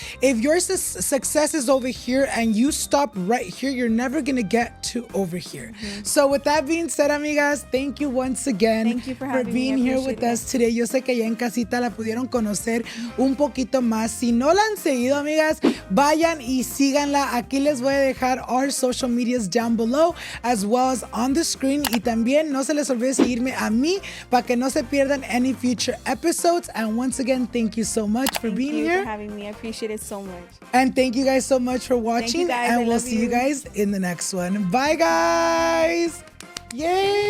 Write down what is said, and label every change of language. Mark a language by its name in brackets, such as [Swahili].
[English] If your success is over here and you stop right here, you're never going to get to over here. Mm-hmm. So with that being said, amigas, thank you once again. Thank you for being here with us today. [Spanish] Yo sé que ya en casita la pudieron conocer un poquito más. Si no la han seguido, amigas, vayan y síganla. Aquí les voy a dejar [English] our social medias down below, as well as on the screen. [Spanish] Y también no se les olvide seguirme a mí para que no se pierdan [English] any future episodes. And once again, thank you so much for being here. Thank you for having me. I appreciate it so much. And thank you guys so much for watching. Thank you guys. And we'll see you guys in the next one. Bye, guys. Yay!